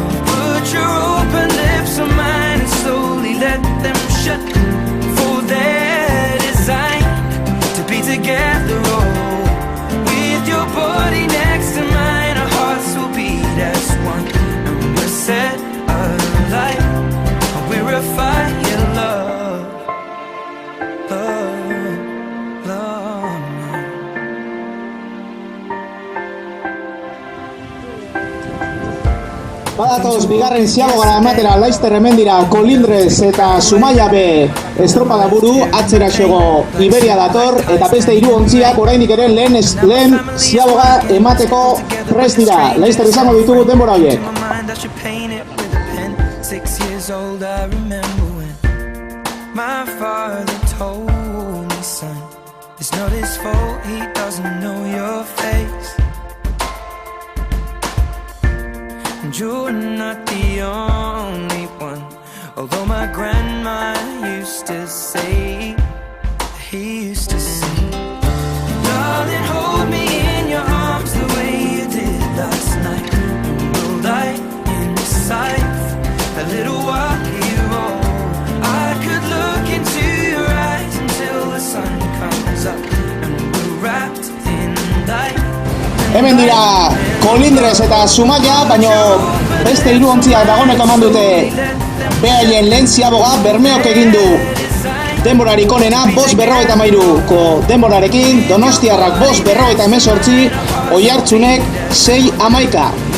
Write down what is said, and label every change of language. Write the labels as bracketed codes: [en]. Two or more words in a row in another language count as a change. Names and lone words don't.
[en] Put your open lips on mine and slowly let them shut, for they're designed to be together. Oh, with your body next to mine, our hearts will beat as one, and we're set alight. We're a fire, love, love, love. [eu] Badatoz bigarren ziabogara ematera Laizter hemen dira Colindres eta Zumaia B estropada buru, atzera xego Iberia dator, eta beste 3 ontziak oraindik ere lehen ziaboga emateko prest dira. Laizter izango ditugu denbora horiek. [en] 6 years old, I remember when my father told me, son, it's not his fault, he doesn't know your face. And you're not the only one, although my grandma used to say, he used to say, darling, hold me in your arms the way you did last night, and we'll die inside a little while here. I could look into your eyes until the sun comes up, and we're wrapped in light. [eu] Hemen dira Colindres eta Zumaia, baino beste 3 ontziak dagoeneko eman dute behaien lehen ziaboga. Bermeok egin du denborarik onena 5:53ko denborarekin, Donostiarrak 5:58, Oiartzunek 6:11.